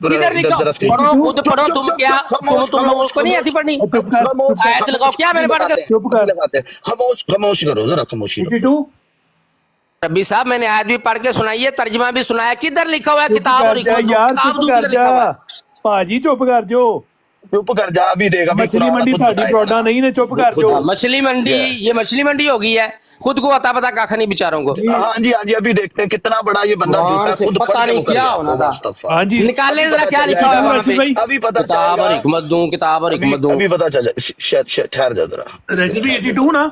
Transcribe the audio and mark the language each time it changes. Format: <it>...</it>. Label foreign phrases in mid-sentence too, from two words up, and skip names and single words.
<ur>کدھر لکھا, پڑھو خود پڑھو. تم کیا تم لوگوں کو نہیں آتی پڑھنی. آیت لگاؤ کیا میں نے پڑھ کر. خاموش کرو ذرا, خاموشی کرو. ربی صاحب میں نے آیت بھی پڑھ کے سنائی ہے, ترجمہ بھی سنایا. کدھر لکھا ہوا ہے کتاب اور حکمت دوں, کتاب دوں کدھر لکھا ہوا ہے.</ur> <pa>ਭਾਜੀ ਚੁੱਪ ਕਰ ਜੋ.</pa> <ur>چپ کر جا ابھی دیکھ ابھی</ur> <pa>ਮਛਲੀ ਮੰਡੀ ਤੁਹਾਡੀ ਪ੍ਰੋਡਾ ਨਹੀਂ ਨੇ, ਚੁੱਪ ਕਰ ਜੋ.</pa> <ur>مچھلی منڈی, یہ مچھلی منڈی ہو گئی ہے. خود کو عطا پتا کاکھ نہیں بیچاروں کو. ہاں جی ہاں جی ابھی دیکھتے ہیں کتنا بڑا یہ بندہ جھوٹا ہے. خود پتہ نہیں کیا ہونا تھا. ہاں جی نکالے ذرا کیا لکھا ہوا ہے وہاں پہ. ابھی پتہ کتاب اور چلے گا. حکمت دوں, کتاب اور حکمت دوں. ابھی پتہ چل جائے. ٹھہر جا ذرا. ریسیپی 82 نا,</ur>